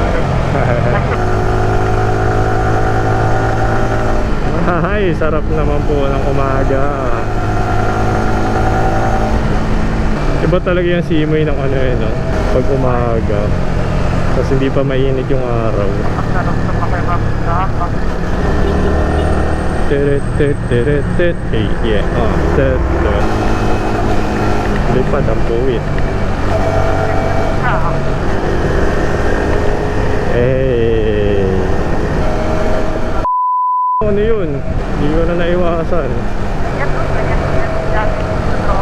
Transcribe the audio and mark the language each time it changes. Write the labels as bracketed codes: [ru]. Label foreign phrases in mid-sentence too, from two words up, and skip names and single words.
[tl] Ay, sarap naman po ng umaga. Iba talaga yung simoy ng ano yun, no? Pag umaga. Tapos hindi pa mainit yung araw. Ang sarap sa pakibang. Teret, teret, teret. Hey, yeah. Teret. Lipad ang puwit. Hey. Ano yun? Hindi ko na naiwasan. Yan po, ganyan. Jogging. Totoo.